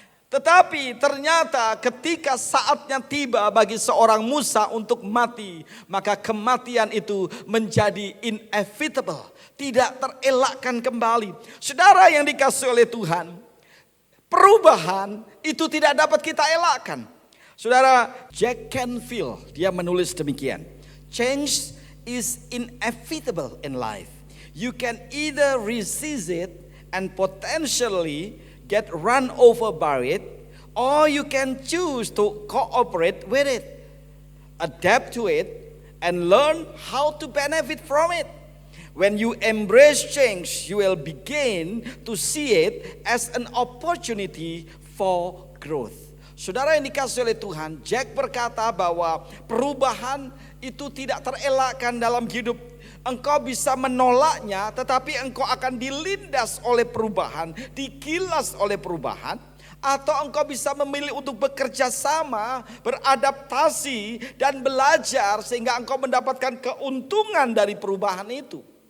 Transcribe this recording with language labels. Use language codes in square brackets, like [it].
[id] Tetapi ternyata ketika saatnya tiba bagi seorang Musa untuk mati, maka kematian itu menjadi inevitable, tidak terelakkan kembali. Saudara yang dikasihi oleh Tuhan, perubahan itu tidak dapat kita elakkan. Saudara, Jack Canfield dia menulis demikian. [en] Change is inevitable in life. You can either resist it and potentially get run over by it, or you can choose to cooperate with it, adapt to it, and learn how to benefit from it. When you embrace change, you will begin to see it as an opportunity for growth. [id] Saudara yang dikasihi oleh Tuhan, Jack berkata bahwa perubahan itu tidak terelakkan dalam hidup. Engkau bisa menolaknya, tetapi engkau akan dilindas oleh perubahan, digilas oleh perubahan. Atau engkau bisa memilih untuk bekerja sama, beradaptasi dan belajar sehingga engkau mendapatkan keuntungan dari perubahan itu.